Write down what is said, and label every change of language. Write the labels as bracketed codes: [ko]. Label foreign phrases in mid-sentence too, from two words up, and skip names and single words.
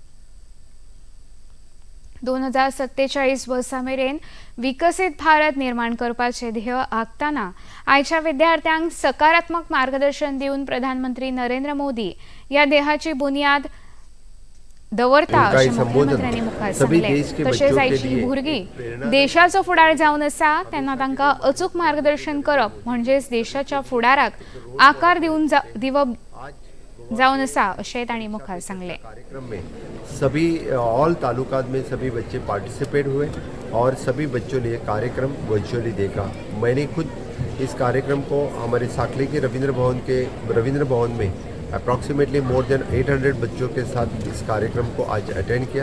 [kok] 2047 वर्सा मेरेन विकसित भारत निर्माण करपाचे ध्येय आखतना आयच्या विद्यार्थ्यांक सकारात्मक मार्गदर्शन दिवन प्रधानमंत्री नरेंद्र मोदी या ध्येयाची बुनियाद दवरता अशें मुख्यमंत्र्यांनी मुखार सांगलें। तशेंच आयची भुरगीं देशाचो फुडार जावन आसा तेन्ना तांकां अचूक मार्गदर्शन करप म्हणजेच देशाच्या फुडाराक आकार दिवप जावन आसा अशें तांणी मुखार सांगलें। [hi] कार्यक्रम में सभी ऑल तालुकात में सभी बच्चे पार्टिसिपेट हुए और सभी बच्चों ने ये कार्यक्रम वर्चुअली देखा। मैंने खुद इस कार्यक्रम को हमारे साखली के रविंद्र भवन में [en] approximately more than [hi] 800 बच्चों के साथ इस कार्यक्रम को आज अटेंड किया।